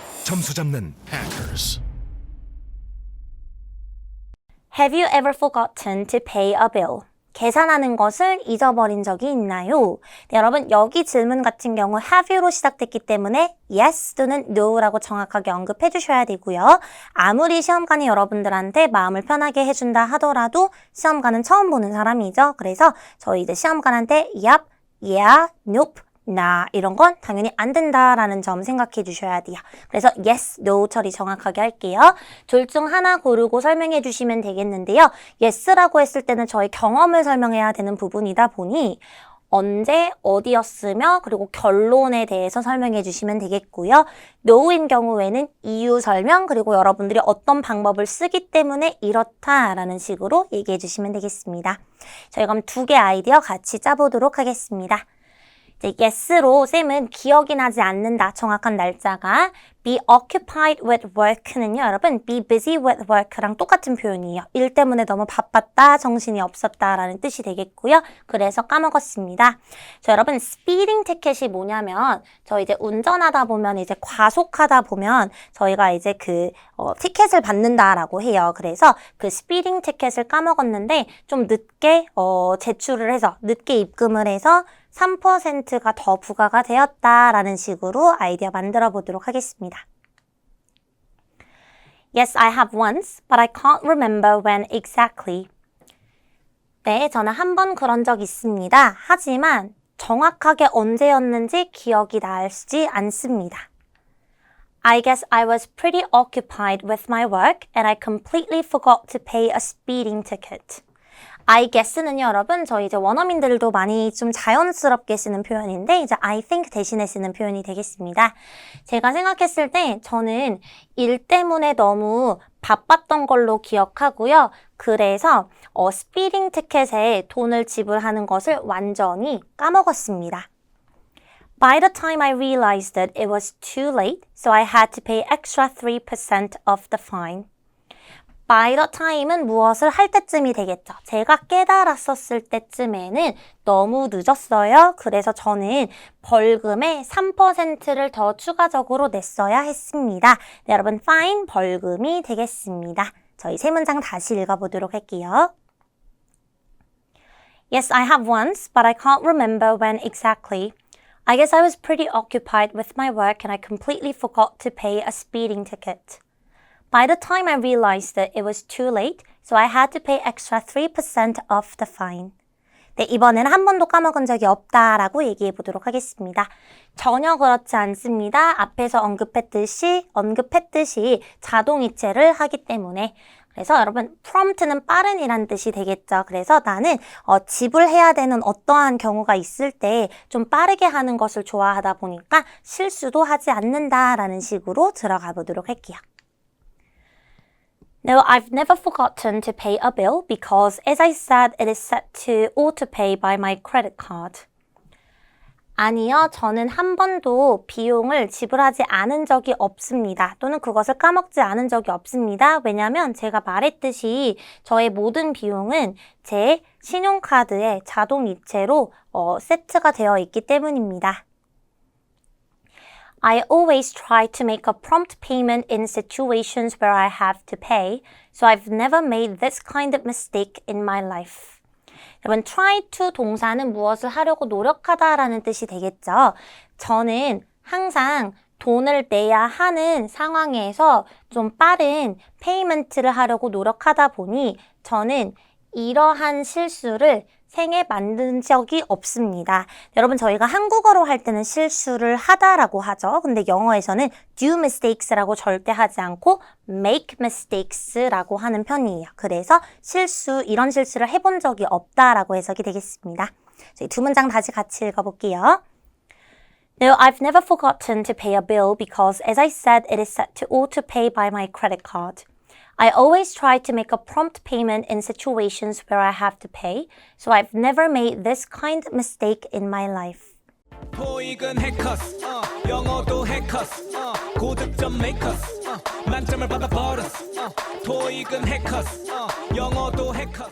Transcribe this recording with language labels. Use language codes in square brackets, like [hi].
[ko] 점수 잡는 hackers. [en] Have you ever forgotten to pay a bill? [ko] 계산하는 것을 잊어버린 적이 있나요? 네, 여러분 여기 질문 같은 경우 have you로 시작됐기 때문에 yes 또는 no라고 정확하게 언급해 주셔야 되고요. 아무리 시험관이 여러분들한테 마음을 편하게 해준다 하더라도 시험관은 처음 보는 사람이죠. 그래서 저희 이제 시험관한테 yep, yeah, nope, nah 이런 건 당연히 안 된다라는 점 생각해 주셔야 돼요. 그래서 yes, no 처리 정확하게 할게요. 둘 중 하나 고르고 설명해 주시면 되겠는데요. yes라고 했을 때는 저희 경험을 설명해야 되는 부분이다 보니 언제, 어디였으며 그리고 결론에 대해서 설명해 주시면 되겠고요. no인 경우에는 이유 설명 그리고 여러분들이 어떤 방법을 쓰기 때문에 이렇다라는 식으로 얘기해 주시면 되겠습니다. 저희 그럼 두 개 아이디어 같이 짜보도록 하겠습니다. yes로 쌤은 기억이 나지 않는다. 정확한 날짜가 [en] be occupied with work [ko] 는요. 여러분 [en] be busy with work [ko] 랑 똑같은 표현이에요. 일 때문에 너무 바빴다, 정신이 없었다라는 뜻이 되겠고요. 그래서 까먹었습니다. 여러분 speeding ticket이 뭐냐면 저 이제 운전하다 보면 이제 과속하다 보면 저희가 이제 티켓을 받는다라고 해요. 그래서 그 speeding ticket을 까먹었는데 좀 늦게 제출을 해서 늦게 입금을 해서 3%가 더 부과가 되었다라는 식으로 아이디어 만들어 보도록 하겠습니다. [en] Yes, I have once, but I can't remember when exactly. [ko] 네, 저는 한 번 그런 적 있습니다. 하지만 정확하게 언제였는지 기억이 나지 않습니다. [en] I guess I was pretty occupied with my work and I completely forgot to pay a speeding ticket. [ko] I guess는요, 여러분, 저희 이제 원어민들도 많이 좀 자연스럽게 쓰는 표현인데, 이제 I think 대신에 쓰는 표현이 되겠습니다. 제가 생각했을 때 저는 일 때문에 너무 바빴던 걸로 기억하고요. 그래서 스피딩 티켓에 돈을 지불하는 것을 완전히 까먹었습니다. [en] By the time I realized that it was too late, so I had to pay extra 3% of the fine. [ko] By the time은 무엇을 할 때쯤이 되겠죠. 제가 깨달았었을 때쯤에는 너무 늦었어요. 그래서 저는 벌금의 3%를 더 추가적으로 냈어야 했습니다. 네, 여러분, fine 벌금이 되겠습니다. 저희 세 문장 다시 읽어보도록 할게요. [en] Yes, I have once, but I can't remember when exactly. I guess I was pretty occupied with my work and I completely forgot to pay a speeding ticket. By the time I realized that it was too late, so I had to pay extra 3% of the fine. [ko] 네, 이번에는 한 번도 까먹은 적이 없다라고 얘기해 보도록 하겠습니다. 전혀 그렇지 않습니다. 앞에서 언급했듯이 자동이체를 하기 때문에. 그래서 여러분 prompt는 빠른이란 뜻이 되겠죠. 그래서 나는 지불해야 되는 어떠한 경우가 있을 때 좀 빠르게 하는 것을 좋아하다 보니까 실수도 하지 않는다라는 식으로 들어가 보도록 할게요. [en] No, I've never forgotten to pay a bill because, as I said, it is set to auto-pay by my credit card. [ko] 아니요, 저는 한 번도 비용을 지불하지 않은 적이 없습니다. 또는 그것을 까먹지 않은 적이 없습니다. 왜냐하면 제가 말했듯이 저의 모든 비용은 제 신용카드에 자동이체로 세트가 되어 있기 때문입니다. [en] I always try to make a prompt payment in situations where I have to pay, so I've never made this kind of mistake in my life. [ko] 여러분, try to 동사는 무엇을 하려고 노력하다라는 뜻이 되겠죠. 저는 항상 돈을 내야 하는 상황에서 좀 빠른 페이먼트를 하려고 노력하다 보니 저는 이러한 실수를 생에 만든 적이 없습니다. 여러분 저희가 한국어로 할 때는 실수를 하다라고 하죠. 근데 영어에서는 [en] do mistakes [ko] 라고 절대 하지 않고 [en] make mistakes [ko] 라고 하는 편이에요. 그래서 이런 실수를 해본 적이 없다라고 해석이 되겠습니다. 저희 두 문장 다시 같이 읽어볼게요. [en] No, I've never forgotten to pay a bill because, as I said, it is set to auto-pay by my credit card. I always try to make a prompt payment in situations where I have to pay, so I've never made this kind of mistake in my life. [ko] 토익은 해커스, 영어도 해커스, 고득점 메이커스, 만점을 받아버렸어. 토익은 해커스, 영어도 해커스.